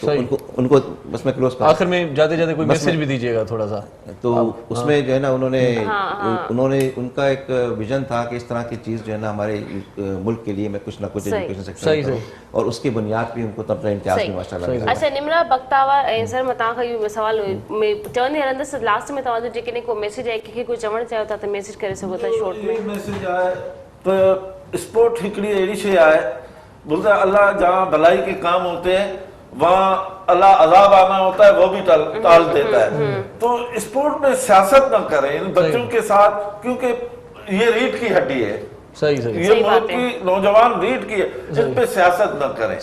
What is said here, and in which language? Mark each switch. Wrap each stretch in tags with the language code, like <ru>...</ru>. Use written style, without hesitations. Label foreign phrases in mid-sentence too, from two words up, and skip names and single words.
<hi>सही। उनको बस मैं क्लोज कर, आखिर में जाते जाते कोई मैसेज भी दीजिएगा थोड़ा सा। तो उसमें जो है ना उन्होंने उनका एक विजन था कि इस तरह की चीज़ जो है ना हमारे मुल्क के लिए मैं कुछ ना कुछ सही। एजुकेशन सेक्टर सही, में करूं, और उसकी बुनियाद भी उनको तब इम्तियाज सही। भी माशाल्लाह सही। मिला।</hi> <sd>अच्छा निमरा बख्तावर ऐं सर मां तव्हांखां इहो सवाल में चवंदी हलंदसि, लास्ट में तव्हांजो जेकॾहिं को मैसेज आहे, कंहिंखे कोई चवणु चाहियो था त मैसेज करे सघो था शॉर्ट में। ये मैसेज आहे तो स्पोर्ट हिकिड़ी अहिड़ी शइ आहे,</sd> <hi>बोलते हैं अल्लाह जहाँ भलाई के काम होते हैं वहाँ अल्लाह अजाब आना होता है वो भी टाल देता है। तो स्पोर्ट में सियासत न करें इन बच्चों के साथ, क्योंकि ये रीढ़ की हड्डी है, सही सही ये मुल्क की नौजवान रीढ़ की है, जिन पे सियासत न करें।</hi>